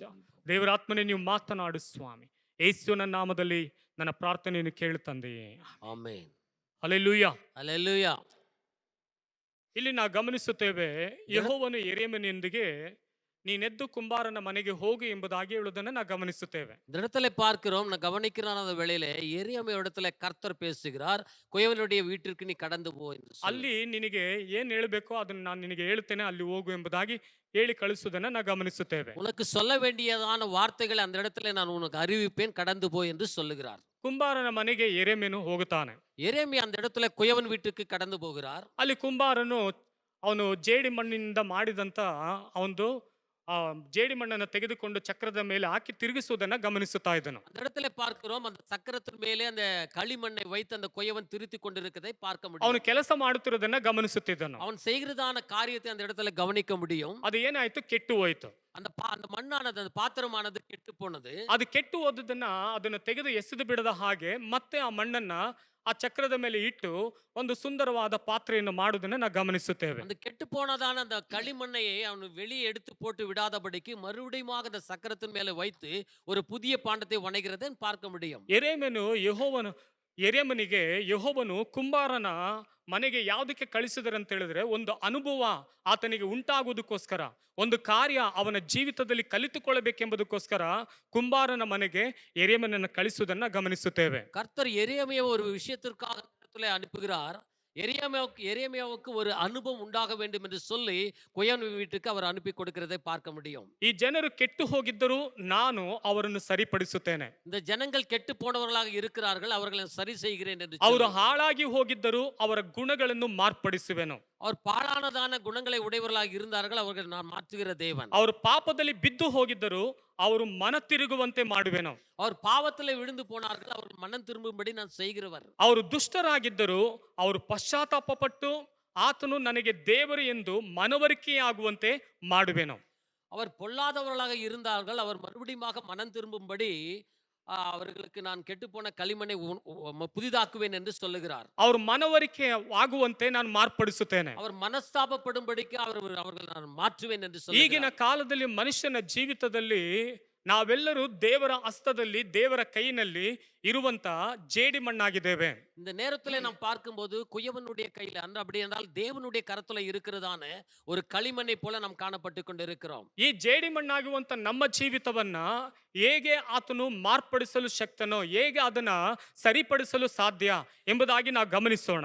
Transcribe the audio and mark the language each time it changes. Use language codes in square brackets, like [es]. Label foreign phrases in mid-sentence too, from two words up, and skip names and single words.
[kn] ದೇವರಾತ್ಮನೇ, ನೀವು ಮಾತನಾಡು ಸ್ವಾಮಿ. ಯೇಸುವಿನ ನಾಮದಲ್ಲಿ ನನ್ನ ಪ್ರಾರ್ಥನೆಯನ್ನು ಕೇಳು ತಂದೆಯೇ, ಆಮೆನ್. ಹಲ್ಲೆಲೂಯಾ. ಹಲ್ಲೆಲೂಯಾ. ಇಲ್ಲಿ ನಾವು ಗಮನಿಸುತ್ತೇವೆ, ಯೆಹೋವನು ಯೆರೆಮೀಯನಿಗೆ ನೀನೆದ್ದು ಕುಂಬಾರನ ಮನೆಗೆ ಹೋಗು ಎಂಬುದಾಗಿ ಹೇಳುವುದನ್ನು ನಾವು ಗಮನಿಸುತ್ತೇವೆ. [ta] இந்த இடத்துல பார்க்கிறோம், நான் கவனிக்கிறான் அந்த வேளையில எரியாமை இடத்துல கர்த்தர் பேசுகிறார், குயவனுடைய வீட்டிற்கு நீ கடந்து போ என்று சொல்லி. [kn] ಅಲ್ಲಿ ನಿನಗೆ ಏನ್ ಹೇಳಬೇಕೋ ಅದನ್ನು ನಾನು ನಿನಗೆ ಹೇಳ್ತೇನೆ, ಅಲ್ಲಿ ಹೋಗು ಎಂಬುದಾಗಿ ಹೇಳಿ ಕಳಿಸುವುದನ್ನು ನಾವು ಗಮನಿಸುತ್ತೇವೆ. [ta] உனக்கு சொல்ல வேண்டியதான வார்த்தைகளை அந்த இடத்துல நான் உனக்கு அறிவிப்பேன், கடந்து போ என்று சொல்லுகிறார். [kn] ಕುಂಬಾರನ ಮನೆಗೆ ಯೆರೆಮೀಯನು ಹೋಗುತ್ತಾನೆ. [ta] எரேமியா அந்த இடத்துல குயவன் வீட்டுக்கு கடந்து போகிறார். [kn] ಅಲ್ಲಿ ಕುಂಬಾರನು ಅವನು ಜೇಡಿ ಮಣ್ಣಿನಿಂದ ಮಾಡಿದಂತ ಅವನು ಜೇಡಿ ಮಣ್ಣನ್ನು ತೆಗೆದುಕೊಂಡು ಚಕ್ರದ ಮೇಲೆ ಹಾಕಿ ತಿರುಗಿಸುವುದನ್ನ ಗಮನಿಸುತ್ತಾ ಇದ್ದನು. [ta] அந்த இடத்துல பார்க்கிறோம், அந்த சக்கரத்தின் மேலே அந்த களிமண்ணை வைத்து அந்த குயவன் திருத்தி கொண்டிருக்கிறதை பார்க்க [kn] ಅವನು [ta] முடியும். [kn] ಕೆಲಸ ಮಾಡುತ್ತಿರುವುದನ್ನ ಗಮನಿಸುತ್ತಿದ್ದನು. [ta] அவன் செய்கிறதான காரியத்தை அந்த இடத்துல கவனிக்க முடியும். [kn] ಅದು ಏನಾಯ್ತು? ಕೆಟ್ಟು ಹೋಯ್ತು. [ta] அந்த மண்ணானது, அந்த பாத்திரமானது கெட்டு போனது. [kn] ಅದು ಕೆಟ್ಟು ಹೋದದನ್ನ ಅದನ್ನು ತೆಗೆದು ಎಸೆದು ಬಿಡದ ಹಾಗೆ ಮತ್ತೆ ಆ ಮಣ್ಣನ್ನ ಆ ಚಕ್ರದ ಮೇಲೆ ಇಟ್ಟು ಒಂದು ಸುಂದರವಾದ ಪಾತ್ರೆಯನ್ನು ಮಾಡುವುದನ್ನ ನಾವು ಗಮನಿಸುತ್ತೇವೆ. [ta] அந்த கெட்டு போனதான அந்த களிமண்ணையை அவன் வெளியே எடுத்து போட்டு விடாதபடிக்கு மறுபடியும் அந்த சக்கரத்தின் மேலே வைத்து ஒரு புதிய பாண்டத்தை வணைகிறதை பார்க்க முடியும். [kn] ಯೆರೆಮೀಯನಿಗೆ ಯೆಹೋವನು ಕುಂಬಾರನ ಮನೆಗೆ ಯಾವುದಕ್ಕೆ ಕಳಿಸಿದರಂತ ಹೇಳಿದ್ರೆ, ಒಂದು ಅನುಭವ ಆತನಿಗೆ ಉಂಟಾಗುವುದಕ್ಕೋಸ್ಕರ, ಒಂದು ಕಾರ್ಯ ಅವನ ಜೀವಿತದಲ್ಲಿ ಕಲಿತುಕೊಳ್ಳಬೇಕೆಂಬುದಕ್ಕೋಸ್ಕರ ಕುಂಬಾರನ ಮನೆಗೆ ಯೆರೆಮೀಯನನ್ನು ಕಳಿಸುವುದನ್ನ ಗಮನಿಸುತ್ತೇವೆ. [ta] கர்த்தர் எரேமியா ஒரு விஷயத்திற்காக அனுப்புகிறார். எரேமியாவுக்கு ஒரு அனுபவம் உண்டாக வேண்டும் என்று சொல்லி குயவன் வீட்டுக்கு அவர் அனுப்பி கொடுக்கிறதை பார்க்க முடியும். [kn] ಈ ಜನರು ಕೆಟ್ಟು ಹೋಗಿದ್ದರೂ ನಾನು ಅವರನ್ನು ಸರಿಪಡಿಸುತ್ತೇನೆ. [ta] இந்த ஜனங்கள் கெட்டு போனவர்களாக இருக்கிறார்கள், அவர்களை சரி செய்கிறேன் என்று. [kn] ಅವರು ಹಾಳಾಗಿ ಹೋಗಿದ್ದರೂ ಅವರ ಗುಣಗಳನ್ನು ಮಾರ್ಪಡಿಸುವೆನು. [ta] அவர் பாழானதான குணங்களை உடையவர்களாக இருந்தார்கள், அவர்கள் நான் மாற்றுகிற தேவன். [kn] ಅವರು ಪಾಪದಲ್ಲಿ ಬಿದ್ದು ಹೋಗಿದ್ದರೂ ಅವರು ಮನ ತಿರುಗುವಂತೆ ಮಾಡುವೆನು. [ta] அவர் பாவத்திலே விழுந்து போனார்கள், அவர் மனம் திரும்பும்படி நான் செய்கிறவர். [kn] ಅವರು ದುಷ್ಟರಾಗಿದ್ದರೂ ಅವರು ಪಶ್ಚಾತ್ತಾಪಪಟ್ಟು ಆತನು ನನಗೆ ದೇವರು ಎಂದು ಮನವರಿಕೆಯಾಗುವಂತೆ ಮಾಡುವೆನು. [ta] அவர் பொல்லாதவர்களாக இருந்தார்கள், அவர் மறுபடியும் மனம் திரும்பும்படி அவர்களுக்கு நான் கெட்டுப்போன களிமண்ணை புதிதாக்குவேன் என்று சொல்லுகிறார். [kn] ಅವರು ಮನವರಿಕೆ ಆಗುವಂತೆ ನಾನು ಮಾರ್ಪಡಿಸುತ್ತೇನೆ. [ta] அவர் ಮನಸ್ತಾಪಪಡುம்படிக்கு அவர்கள் நான் ಮಾற்றுவேன் என்று சொல்லுகிறார். [kn] ಈಗಿನ ಕಾಲದಲ್ಲಿ ಮನುಷ್ಯನ ಜೀವಿತದಲ್ಲಿ ನಾವೆಲ್ಲರೂ ದೇವರ ಹಸ್ತದಲ್ಲಿ, ದೇವರ ಕೈನಲ್ಲಿ ಇರುವಂತ ಜೇಡಿ ಮಣ್ಣಾಗಿದ್ದೇವೆ. [ta] இந்த நேரத்தில் நாம் பார்க்கும்போது குயவனுடைய கையில அப்படி என்றால் தேவனுடைய கரத்துல இருக்கிறதான ஒரு களிமண்ணை போல நாம் ಕಾಣಪಟ್ಟು கொண்டிருக்கிறோம். [kn] ಈ ಜೇಡಿ ಮಣ್ಣಾಗುವಂತ ನಮ್ಮ ಜೀವಿತವನ್ನ ಹೇಗೆ ಆತನು ಮಾರ್ಪಡಿಸಲು ಶಕ್ತನೋ, ಹೇಗೆ ಅದನ್ನ ಸರಿಪಡಿಸಲು ಸಾಧ್ಯ ಎಂಬುದಾಗಿ ನಾವು ಗಮನಿಸೋಣ.